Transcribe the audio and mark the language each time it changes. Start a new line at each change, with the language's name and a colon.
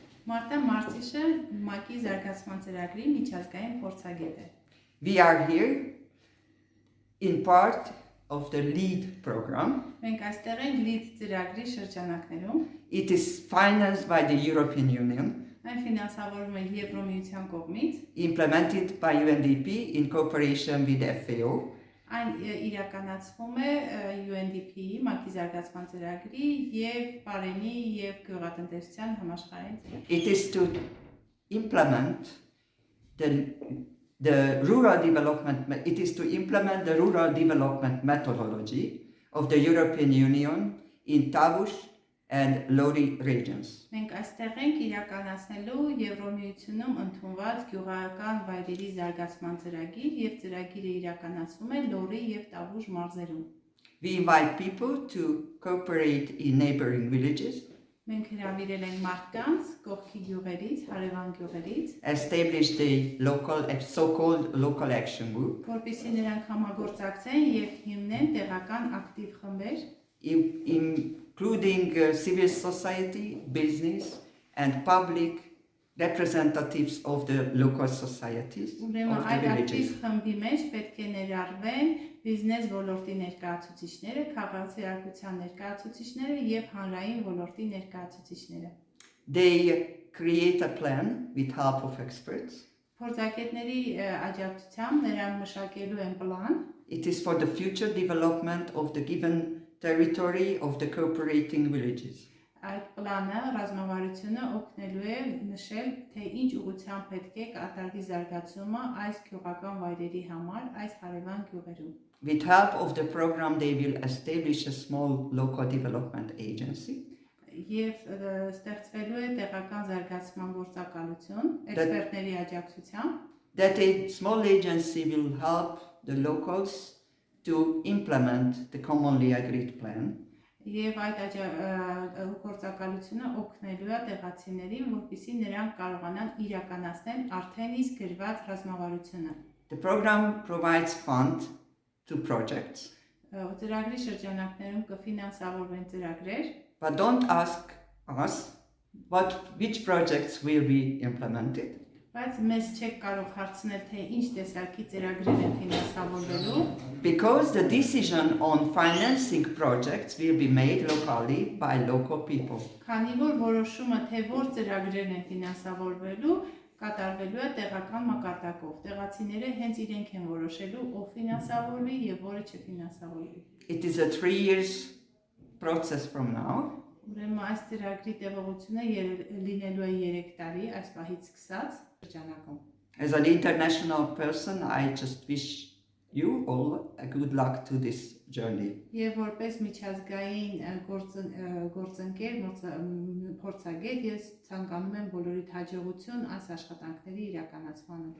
Armenian: Marta Martishը ՄԱԿ-ի զարգացման ծրագրի միջազգային փորձագետ է։
English: We are here in part of the LEAD program.
Armenian: Մենք այստեղ ենք LEAD ծրագրի շրջանակներում։
English: It is financed by the European Union,
Armenian: Այն ֆինանսավորվում է Եվրոմիության կողմից,
English: implemented by UNDP in cooperation with FAO.
Armenian: Այն իրականացվում է UNDP-ի ՄԱԿ-ի զարգացման ծրագրի եւ Պարենի եւ գյուղատնտեսության համաշխարհային ծրագրի։
English: It is to implement the rural development. It is to implement the rural development methodology of the European Union in Tavush and Lori regions.
Armenian: Մենք այստեղ ենք իրականացնելու Եվրոմիությունում ընդունված գյուղական վայրերի զարգացման ծրագիր եւ ծրագիրը իրականացվում է Լորի եւ Տավուշ մարզերում։
English: We invite people to cooperate in neighboring villages,
Armenian: Մենք հրավիրել ենք մարդկանց կողքի գյուղերից, հարևան գյուղերից,
English: establish the so-called local action group,
Armenian: որպեսզի նրանք համագործակցեն եւ հիմնեն տեղական ակտիվ խմբեր,
English: including civil society, business, and public representatives of the local societies of
Armenian: Ուրեմն
English: the
Armenian: այդ ակտիվ
English: villages.
Armenian: խմբի մեջ պետք է ներառվեն բիզնես ոլորտի ներկայացուցիչները, քաղաքացիական ներկայացուցիչները եւ հանրային ոլորտի ներկայացուցիչները։
English: They create a plan with help of experts.
Armenian: Փորձագետների աջակցությամբ նրանք մշակելու են պլան,
English: It is for the future development of the given territory of the cooperating villages.
Armenian: Այդ պլանը ռազմավարությունը օգնելու է նշել, թե ինչ ուղղությամբ պետք է կատարվի զարգացումը այս գյուղական վայրերի համար, այս հարևան գյուղերում։
English: With help of the program, they will establish a small local development agency.
Armenian: Եվ ստեղծվելու է տեղական զարգացման գործակալություն էքսպերտների աջակցությամբ։
English: That a small agency will help the locals to implement the commonly agreed plan.
Armenian: Եվ այդ գործակալությունը օգնելու է տեղացիներին, որպեսզի նրանք կարողանան իրականացնել արդեն իսկ գրված ռազմավարությունը։
English: The program provides funds to projects,
Armenian: Ծրագրի շրջանակներում կֆինանսավորվեն ծրագրեր,
English: but don't ask us which projects will be implemented.
Armenian: բայց մեզ չեք կարող հարցնել, թե ինչ տեսակի ծրագրեր են ֆինանսավորվելու,
English: Because the decision on financing projects will be made locally by local people.
Armenian: քանի որ որոշումը, թե որ ծրագրերն են ֆինանսավորվելու, կատարվելու է տեղական մակարդակով։ Տեղացիները հենց իրենք են որոշելու, ով ֆինանսավորվի եւ որը չֆինանսավորվի։
English: It is a 3 years process from now.
Armenian: Ուրեմն այս ծրագրի տևողությունը լինելու է 3 տարի այս պահից սկսած շրջանակում։
English: As an international person, I just wish you all a good luck to this journey.
Armenian: Եվ որպես միջազգային գործընկեր, փորձագետ, ես ցանկանում եմ բոլորիդ հաջողություն այս աշխատանքների իրականացմանը։